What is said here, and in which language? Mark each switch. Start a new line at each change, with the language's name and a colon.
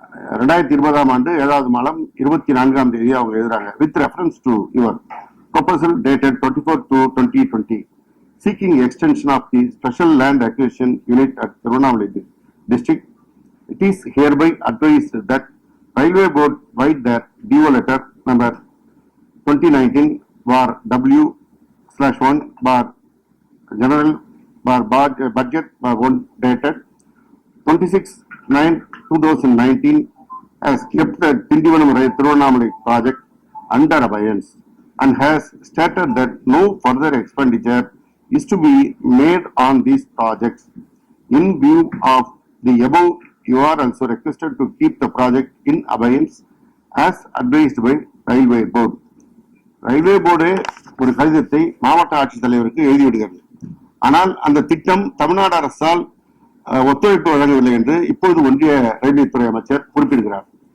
Tamil: 2020 ஆண்டு 7வது மாதம் 24ஆம் தேதி அவங்க எழுதுறாங்க.
English: With reference to your proposal dated 24/2/2020 seeking extension of the special land acquisition unit at Tirunelveli district, it is hereby advised that Railway Board write their DO letter number 2019/W/1 general budget 1 dated 26/9/2019 has kept the Tindivanam-Tirunelveli project under abeyance and has stated that no further expenditure is to be made on these projects. In view of the above, you are also requested to keep the project in abeyance as advised by Railway Board.
Tamil: Railway board ஒரு கடிதத்தை மாவட்ட ஆட்சித்தலைவருக்கு எழுதிவிடுகிறது. ஆனால் அந்த திட்டம் தமிழ்நாடு அரசால் ஒத்துழைப்பு வழங்கவில்லை என்று இப்பொழுது ஒன்றிய ரயில்வே துறை அமைச்சர் குறிப்பிடுகிறார்.